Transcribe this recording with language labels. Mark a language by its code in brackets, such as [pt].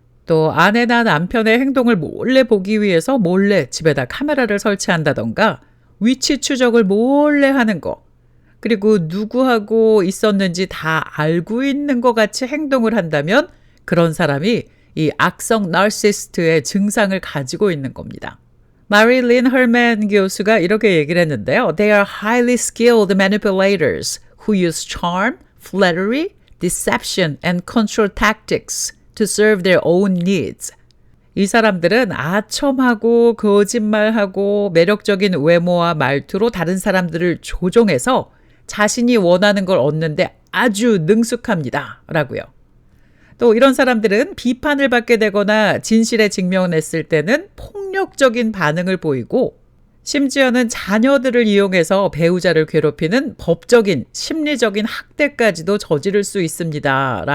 [ko] 또 아내나 남편의 행동을 몰래 보기 위해서 몰래 집에다 카메라를 설치한다던가 위치 추적을 몰래 하는 거. 그리고 누구하고 있었는지 다 알고 있는 것 같이 행동을 한다면 그런 사람이 이 악성 나르시스트의 증상을 가지고 있는 겁니다. 마릴린 헐맨 교수가 이렇게 얘기를 했는데요. [en] They are highly skilled manipulators who use charm, flattery, deception, and control tactics to serve their own needs. [ko] 이 사람들은 아첨하고 거짓말하고 매력적인 외모와 말투로 다른 사람들을 조종해서 자신이 원하는 걸 얻는데 아주 능숙합니다. 라고요. 또 이런 사람들은 비판을 받게 되거나 진실에 직면했을 때는 폭력적인 반응을 보이고 심지어는 자녀들을 이용해서 배우자를 괴롭히는 법적인, 심리적인 학대까지도 저지를 수 있습니다.